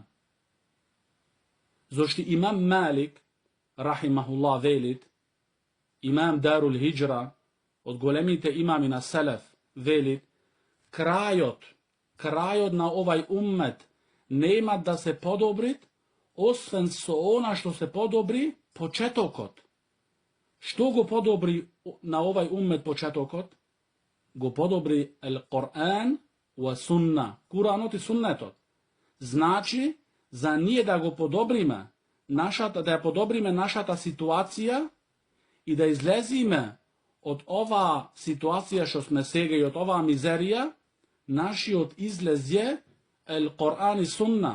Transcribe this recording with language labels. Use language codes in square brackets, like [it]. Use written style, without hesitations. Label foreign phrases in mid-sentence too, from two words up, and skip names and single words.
[mk] Зошто имам Малик рахимахуллах велит, имам Дарул Хиджра, од големите имами на Селеф, велит, крајот на овај уммет нема да се подобри, освен со она што се подобри почетокот. Што го подобри на овај уммет почетокот? Го подобри [ar] القرآن والسنة, [mk] Куранот и суннетот. Значи, за ние да го подобриме, да ја подобриме нашата ситуација и да излезиме од оваа ситуација што сме сега и од оваа мизерија, нашиот излез е Ал-Коран и сунна.